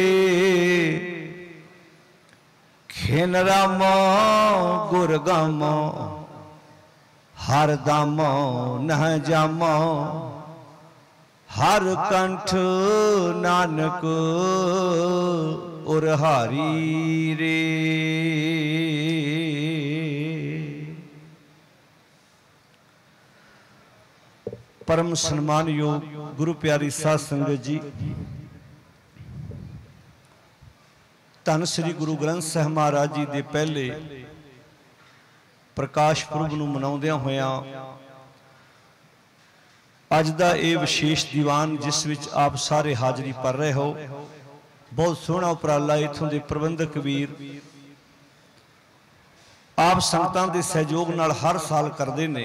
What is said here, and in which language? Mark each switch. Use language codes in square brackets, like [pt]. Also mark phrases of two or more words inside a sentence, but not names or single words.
[pa] ਖੇਨ ਰਾਮਾ ਗੁਰ ਗਾਮਾ, ਹਰ ਦਾਮੋ ਨਹ ਜਾਮੋ, ਹਰ ਕੰਠ ਨਾਨਕ ਉਰ ਹਾਰੀ ਰੇ। ਪਰਮ ਸਨਮਾਨ ਯੋਗ ਗੁਰੂ ਪਿਆਰੀ ਸਾਧ ਸੰਗਤ ਜੀ, ਧੰਨ ਸ੍ਰੀ ਗੁਰੂ ਗ੍ਰੰਥ ਸਾਹਿਬ ਮਹਾਰਾਜ ਜੀ ਦੇ ਪਹਿਲੇ ਪ੍ਰਕਾਸ਼ ਪੁਰਬ ਨੂੰ ਮਨਾਉਂਦਿਆਂ ਹੋਇਆਂ ਅੱਜ ਦਾ ਯੇ ਵਿਸ਼ੇਸ਼ ਦੀਵਾਨ ਜਿਸ ਵਿਚ ਆਪ ਸਾਰੇ ਹਾਜ਼ਰੀ ਭਰ ਰਹੇ ਹੋ, ਬਹੁਤ ਸੋਹਣਾ ਉਪਰਾਲਾ ਇੱਥੋਂ ਦੇ ਪ੍ਰਬੰਧਕ ਵੀਰ ਆਪ ਸੰਗਤਾਂ ਦੇ ਸਹਿਯੋਗ ਨਾਲ ਹਰ ਸਾਲ ਕਰਦੇ ਨੇ।